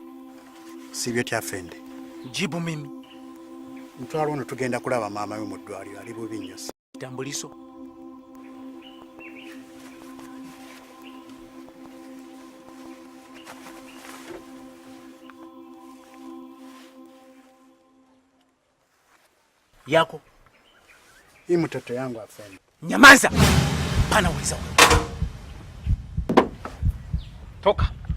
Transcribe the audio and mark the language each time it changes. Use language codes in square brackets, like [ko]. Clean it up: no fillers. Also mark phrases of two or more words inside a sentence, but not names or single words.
[lg] Sibyo kyafende. [sw] Jibu mimi. [lg] Mtwalo ono tugenda kulaba maama we mu ddwaliro ali bubi nnyo. Kitambuliso. [sw] Yako? Hii mtoto yangu afende. Nyamaza. Pana uliza. Toka.